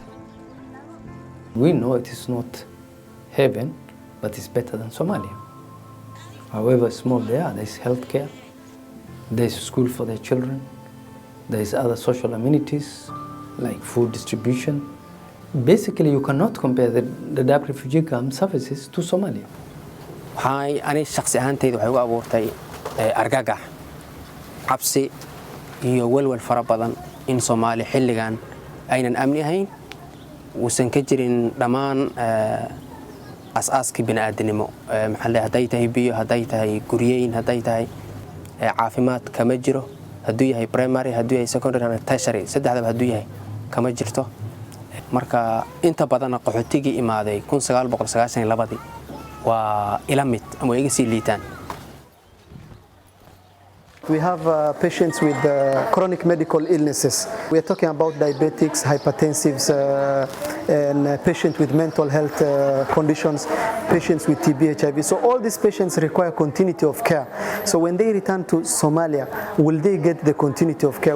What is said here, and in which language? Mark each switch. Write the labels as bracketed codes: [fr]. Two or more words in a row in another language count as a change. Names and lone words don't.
[en] We know it is not heaven, but it's better than Somalia. However small they are, there is healthcare, there is school for their children, there is other social amenities like food distribution. Basically, you cannot compare the Dadaab refugee camp services to Somalia. [so] waxay ani shakhsi ahaantayda waxay ugu abuurtay argagax cabsi iyo walwal fara badan in Soomaali xilligan aynan amni ahayn uusan ka jirin dhammaan asaaskii bini'aadanimo maxaa la haday tahay biyo haday tahay guryeyn haday tahay caafimaad kama jiro haduu yahay primary haduu yahay [en] secondary and tertiary [so] saddexdaba haduu yahay kama jirto marka inta badan qaxootigii imaaday 1992 waa ila mid ama iga sii liitaan. [en] We have patients with chronic medical illnesses. We are talking about diabetics, hypertensives, and patients with mental health conditions, patients with TB, HIV. So all these patients require continuity of care. So when they return to Somalia, will they get the continuity of care?